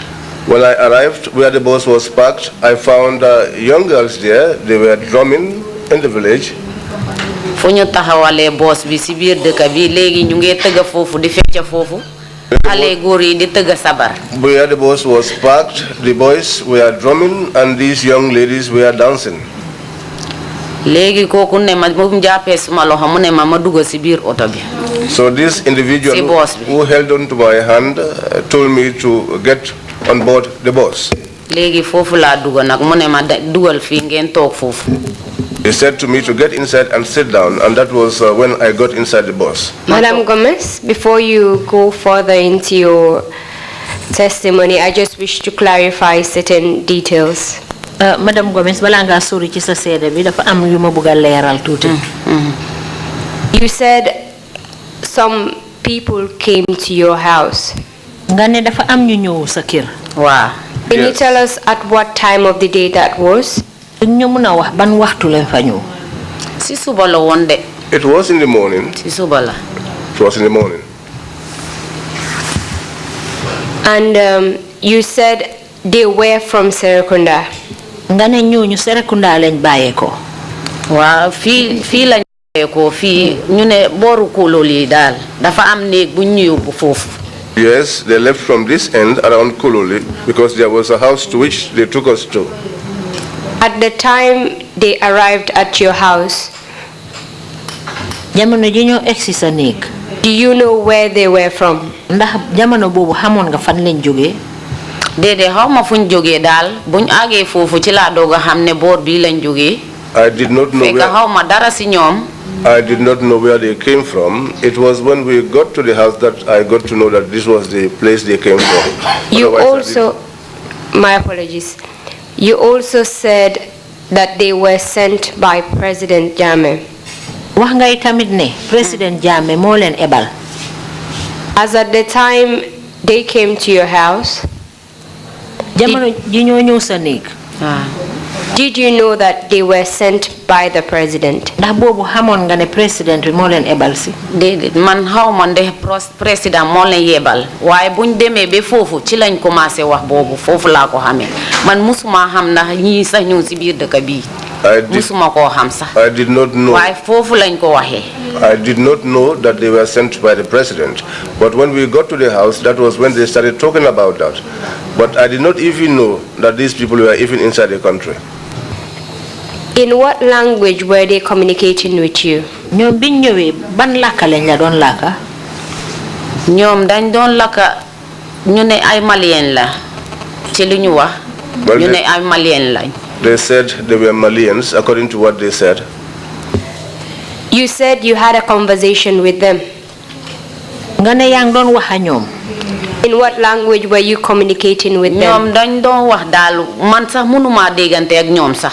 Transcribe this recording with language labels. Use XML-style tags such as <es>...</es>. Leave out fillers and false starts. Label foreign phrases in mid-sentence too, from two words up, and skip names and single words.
<en>When I arrived where the bus was parked, I found young girls there. They were drumming in the village.</en> <wo>Fu ñu taxawalee boos bi ci biir dëkk bi léegi ñu ngi tëgga foofu di fecc foofu xale góor yi di tëgg sabar.</wo> <en>Where the bus was parked, the boys were drumming and these young ladies were dancing.</en> <wo>léegi kooku ne ma mu jàppee suma loxo mu ne ma dugg si biir oto bi.</wo> <en>So this individual who held on to my hand told me to get on board the bus.</en> <wo>léegi foofu laa dugg nag mu ne ma dugal fii ngeen toog foofu.</wo> <en>He said to me to get inside and sit down, and that was when I got inside the bus. Madam Gomez, before you go further into your testimony, I just wish to clarify certain details.</en> <wo>Madam Gomez, balanga sori ci sa sédé bi dafa am yu ma bëgg léral tuuti.</wo> <en>You said some people came to your house.</en> <wo>Nga ne dafa am ñu ñëw sa kër. Waaw.</wo> <en>Can you tell us at what time of the day that was?</en> <wo>Ñu mëna wax ban waxtu lañ fa ñëw. Si suba la woon de.</wo> <en>It was in the morning.</en> <wo>Si suba la.</wo> <en>It was in the morning. And you said they were from Serekunda.</en> <wo>Nga ne ñooñu Serekunda lañ bayé ko. Waaw fi lañ bayé ko fi ñu ne boru Kololi daal dafa am néeg bu ñu yóbbu foofu.</wo> <en>Yes, they left from this end around Kololi because there was a house to which they took us to. At the time they arrived at your house,</en> <wo>jamono ji ñoo exi sa néeg.</wo> <en>Do you know where they were from?</en> <wo>Ndax jamono boobu xamoon nga fan lañ jógee. Déedéet xaw ma fuñ jógee daal buñ àggee foofu ci laa doog a xam ne boor bii lañ jógee.</wo> <en>I did not know</en> <wo>fekk xaw ma dara si ñoom.</wo> <en>I did not know where they came from. It was when we got to the house that I got to know that this was the place they came from. You also, my apologies, you also said that they were sent by President Jammeh.</en> <wo>Wax ngay tamit ne President Jammeh moo leen ebal.</wo> <en>As at the time they came to your house,</en> <wo>jamono ji ñoo ñëw sa néeg.</wo> <en>Did you know that they were sent by the president?</en> <wo>Ndax boobu xamoon nga ne président bi moo leen ebal si. Déedéet man xaw ma nde président moo leen yebal waaye buñ demee ba foofu ci lañ commencé wax boobu foofu laa ko xamee man musuma xam ndax ñii sax ñëw si biir dëkk bii. musuma koo xam sax.</wo> <en>I did not know.</en> <wo>waaye foofu lañ ko waxee.</wo> <en>I did not know that they were sent by the president. But when we got to the house, that was when they started talking about that. But I did not even know that these people were even inside the country. In what language were they communicating with you?</en> <wo>ñoom biñ ñëwee ban làkka lañ la doon làkka. ñoom dañ doon làkka ñu ne ay malien la ci li ñu wax. ñu ne ay malien lañ.</wo> <en>They said they were Malians, according to what they said. You said you had a conversation with them.</en> <wo>nga ne yaa ngi doon wax ak ñoom.</wo> <en>In what language were you communicating with them?</en> <wo>ñoom dañ doon wax daal man sax mënuma déggante ak ñoom sax.</wo>